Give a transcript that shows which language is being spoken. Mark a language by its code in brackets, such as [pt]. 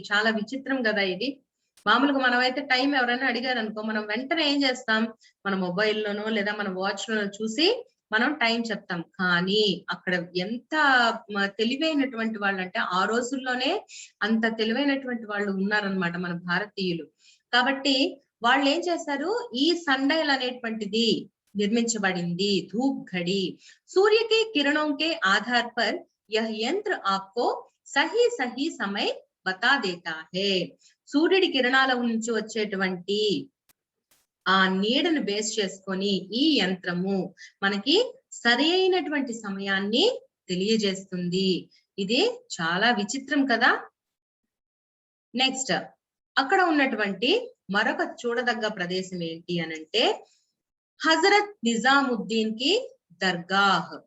[te] చాలా విచిత్రం కదా ఇది. మామూలుగా మనం అయితే టైం ఎవరైనా అడిగారు అనుకో, మనం వెంటనే ఏం చేస్తాం, మన మొబైల్లోనో లేదా మన వాచ్ లోనో చూసి మనం టైం చెప్తాం. కానీ అక్కడ ఎంత తెలివైనటువంటి వాళ్ళు అంటే ఆ రోజుల్లోనే అంత తెలివైనటువంటి వాళ్ళు ఉన్నారనమాట మన భారతీయులు. కాబట్టి వాళ్ళు ఏం చేశారు, ఈ సన్ డయల్ అనేటువంటిది నిర్మించబడింది. [hi] ధూప్ ఘడి సూర్య కే కిరణోं के आधार पर यह यंत्र आपको सही सही समय बता देता है. [te] సూర్యుడి కిరణాల నుంచి వచ్చేటువంటి ఆ నీడను బేస్ చేసుకొని ఈ యంత్రము మనకి సరి అయినటువంటి సమయాన్ని తెలియజేస్తుంది. ఇది చాలా విచిత్రం కదా. నెక్స్ట్ అక్కడ ఉన్నటువంటి మరొక చూడదగ్గ ప్రదేశం ఏంటి అనంటే హజరత్ నిజాముద్దీన్ కి దర్గాహ్.